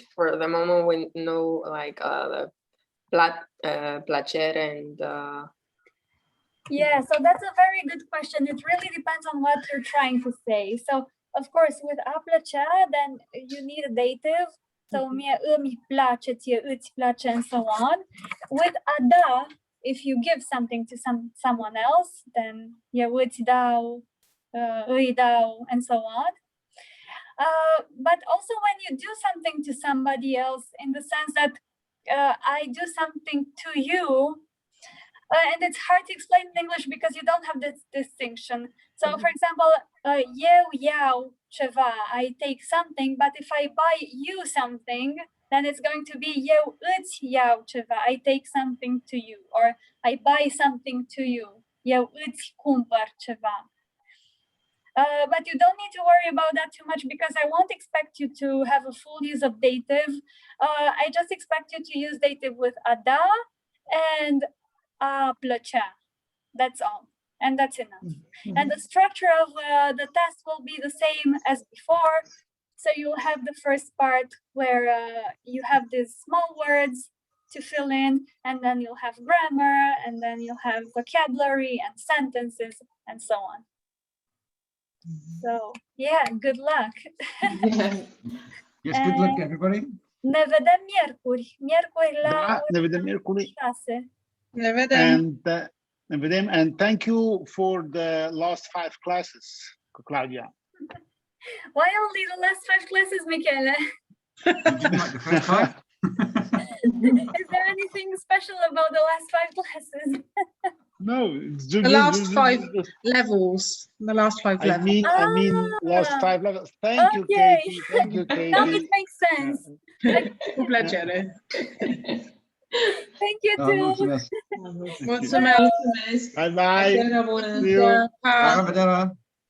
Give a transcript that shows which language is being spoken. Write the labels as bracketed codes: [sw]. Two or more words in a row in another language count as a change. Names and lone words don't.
[en] For the moment, we know like the placere and Yeah, so that's a very good question. It really depends on what you're trying to say. So, of course, with [ro] a plăcea, [en] then you need a dative. So, [ro] mie îmi place, ție îți place, [en] and so on. With [ro] a da, [en] if you give something to someone else, then [ro] eu îți dau, îi dau, [en] and so on. But also when you do something to somebody else, in the sense that I do something to you, and it's hard to explain in English because you don't have this distinction. So, for example, [ro] eu iau ceva, [en] I take something, but if I buy you something, then it's going to be [ro] eu îți iau ceva, [en] I take something to you, or I buy something to you, [ro] eu îți cumpăr ceva. [en] But you don't need to worry about that too much because I won't expect you to have a full use of dative. I just expect you to use dative with [ro] a da [en] and [ro] a plăcea. [en] That's all. And that's enough. And the structure of the test will be the same as before. So you'll have the first part where you have these small words to fill in, and then you'll have grammar, and then you'll have vocabulary and sentences and so on. So yeah, good luck. Yes, good luck, everybody. [ro] Ne vedem miercuri. Miercuri la Da, ne vedem miercuri. 6. Ne vedem. [en] And thank you for the last 5 classes, Claudia. Why only the last 5 classes, Michele? You didn't like the first 5? Is there anything special about the last 5 classes? No, it's just, The last 5 levels. The last 5 levels. I mean, last 5 levels. Thank you, Okay. Katie. Thank you, Katie. Now it makes sense. [it] Un piacere. [en] Thank you Oh, too. [ro] mulțumesc. Mulțumesc. [en] Bye bye. [ro] Seara bună. [en] See you. [ro] Pa. La revedere.